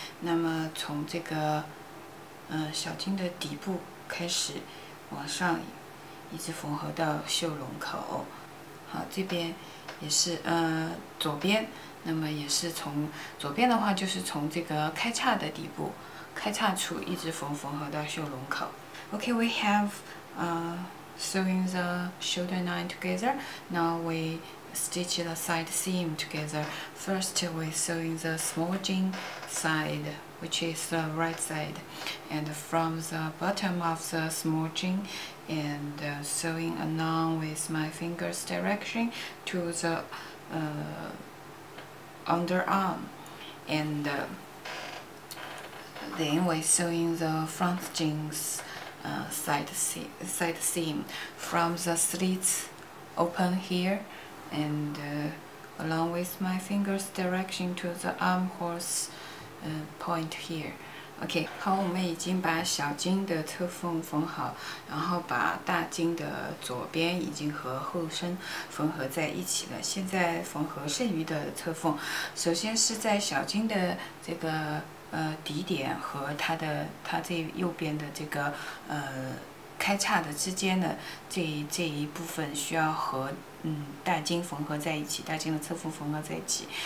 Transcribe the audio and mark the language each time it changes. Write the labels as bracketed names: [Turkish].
[Chinese] 那么从这个小筋的底部开始往上，一直缝合到袖笼口。好，这边也是左边，那么也是从左边的话，就是从这个开叉的底部、开叉处一直缝合到袖笼口。 [English] Okay, we have sewing the shoulder line together. Now we stitch the side seam together. First we sewing the smudging side, which is the right side, and from the bottom of the smudging, and sewing along with my fingers direction to the underarm, and then we sewing the front jeans side seam from the slits open here, and along with my fingers direction to the armholes point here. [Chinese] OK， 好，我们已经把小筋的侧缝缝好，然后把大筋的左边已经和后身缝合在一起了。现在缝合剩余的侧缝，首先是在小筋的这个底点和它这右边的这个开叉的之间的这一部分需要和大筋缝合在一起，大筋的侧缝缝合在一起。